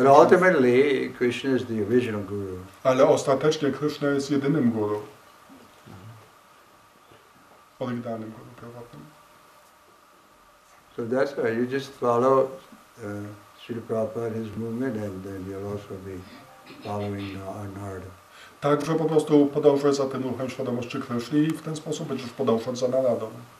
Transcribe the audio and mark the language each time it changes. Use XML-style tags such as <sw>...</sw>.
<en>ultimately, Krishna is the original guru.</en> <pl>Ale ostatecznie Krishna jest jedynym guru. Oryginalnym guru pierwotnym.</pl> <en>So that's why you just follow Srila Prabhupada, his movement, and then you'll also be following Narada.</en> <pl>Także po prostu podążaj za tym ruchem świadomości Kryszny i w ten sposób będziesz podążać za Naradą.</pl>